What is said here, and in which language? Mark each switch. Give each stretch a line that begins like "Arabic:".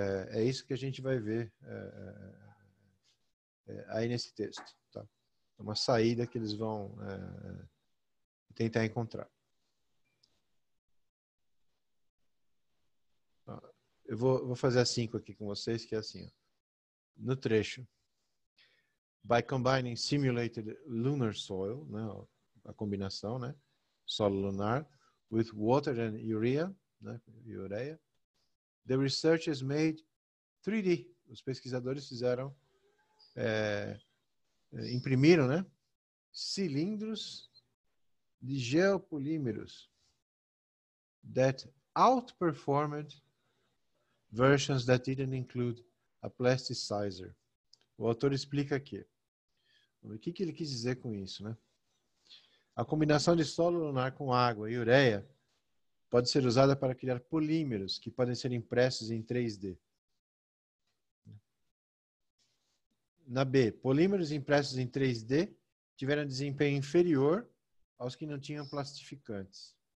Portuguese: É isso que a gente vai ver aí nesse texto. Tá? É uma saída que eles vão tentar encontrar. Eu vou fazer a 5 aqui com vocês, que é assim. Ó. No trecho.
English: By combining simulated lunar soil,
Portuguese: né, a combinação, né, solo lunar,
English: with water and urea,
Portuguese: né, ureia,
English: the researchers made 3D.
Portuguese: Os pesquisadores imprimiram, né, cilindros de geopolímeros
English: that outperformed versions that didn't include a plasticizer.
Portuguese: O autor explica aqui. O que ele quis dizer com isso, né? A combinação de solo lunar com água e ureia pode ser usada para criar polímeros que podem ser impressos em 3D. Na B, polímeros impressos em 3D tiveram desempenho inferior aos que não tinham plastificantes.